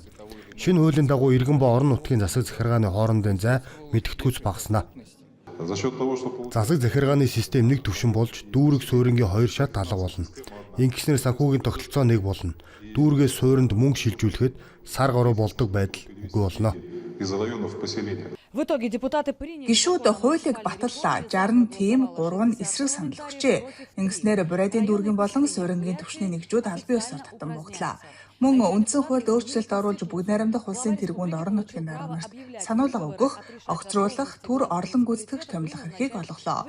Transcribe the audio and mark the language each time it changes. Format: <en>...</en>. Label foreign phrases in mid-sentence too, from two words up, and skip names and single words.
<mn>Шинэ хуулийн дагуу иргэн ба орон нутгийн засаг захиргааны хоорондын зай мэдгэдэггүйц багаснаа. Засаг захиргааны систем нэг түвшин болж дүүрэг суурингийн 2 шат алга болно. Ингэснээр санхүүгийн тогтолцоо нэг болно. Дүүргээс сууринд мөнгө шилжүүлэхэд сар гаруй болдог байдал үгүй болно.</mn> <ru>В итоге депутаты приняли.</ru> <mn>Гишүүд хуулийг баталлаа. 60 тим 3 нь эсрэг санал өгчээ. Ингэснээр Бурайдын дүүргийн болон суурингийн түвшний нэгжүүд албан ёсоор татан богдлоо. Мөн үндсэн хуульд өөрчлөлт оруулж бүгд найрамдах улсын тэргуунд орон нутгийн дарга нарт сануулга өгөх, огцруулах, төр орлон гүйцэтгэгч томилох эрхийг олголоо.</mn>